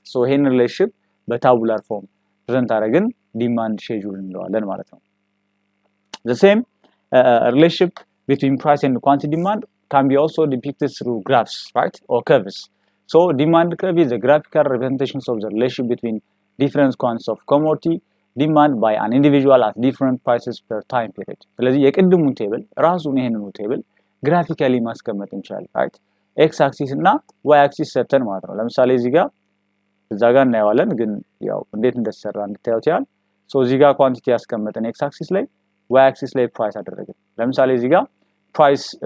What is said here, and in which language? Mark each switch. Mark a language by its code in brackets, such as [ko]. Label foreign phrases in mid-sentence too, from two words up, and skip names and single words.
[en] so ይሄን relationship tabular form present አደረግን demand schedule [am] እንለዋለን ማለት ነው [en] the same relationship between price and quantity demand can be also depicted through graphs right or curves so demand curve is a graphical representation of the relation between different quantities of commodity demand by an individual at different prices per time period [am] ስለዚህ የቅድሙን ቴብል ራሱን ይሄንን ቴብል ግራፊካሊ ማስቀመጥ እንችላለን [en] right x axis [am] እና [en] y axis [am] ሰተን ማለት ነው ለምሳሌ እዚህ ጋር እናያዋለን ግን ያው እንዴት እንደተሰራ እንድታዩት ያል ሶ እዚህ ጋር ኳንቲቲ ያስቀመጠን [en] x axis [am] ላይ [en] y axis [am] ላይ ፕራይስ አደረግን ለምሳሌ እዚህ ጋር ፕራይስ